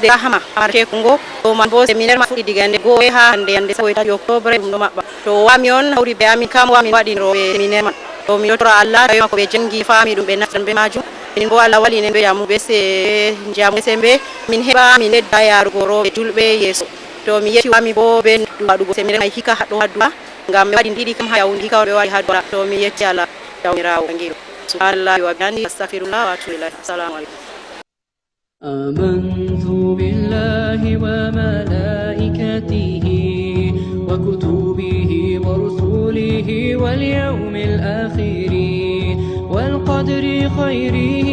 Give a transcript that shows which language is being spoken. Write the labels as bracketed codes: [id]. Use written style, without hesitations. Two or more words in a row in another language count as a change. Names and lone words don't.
[ff] rahama marché kongo to man bo séminaire ma fuɗɗi diga yande goo e ha hande yande saboytati octobre ɗum ɗo maɓɓa to wami on hawri ɓe amin kam wamin waɗinoɓe séminaire man to mi yottora Allah tawi makko ɓe jangi faami ɗum ɓe naftan ɓe majum min bo Allah walinen ɓe jamu ɓe se jamu sembe min heɓa min ledda yarugo roɓe julɓe yeeso to mi yetti wami bo be waɗugo séminaire mai hika haɗo haduwa ngam mi waɗi ɗiɗi kam ha yawndi hika ɓe waɗi haduwa to mi yetti Allah jawmirawo angiro [ar] سبحان الله وبحمده أستغفر الله وأتوب إليه السلام عليكم آمنت بالله وملائكته وكتبه ورسله واليوم الآخر والقدر خيره